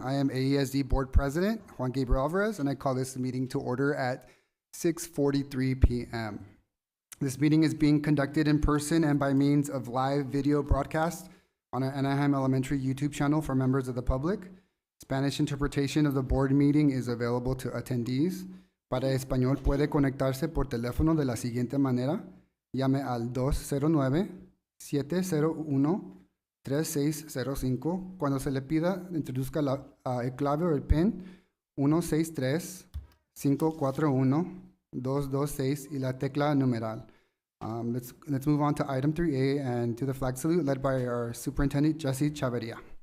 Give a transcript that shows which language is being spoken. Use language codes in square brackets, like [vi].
[en] I am AESD Board President Juan Gabriel Alvarez, and I call this meeting to order at 6:43 p.m. This meeting is being conducted in person and by means of live video broadcast on our Anaheim Elementary YouTube channel for members of the public. Spanish interpretation of the board meeting is available to attendees. [es] Para español puede conectarse por teléfono de la siguiente manera. Llame al 209-701-3605. Cuando se le pida, introduzca el clave o el PIN 163-541-226 y la tecla numeral. [en] Let's move on to item 3A and to the flag salute led by our Superintendent Jesse Chavarria.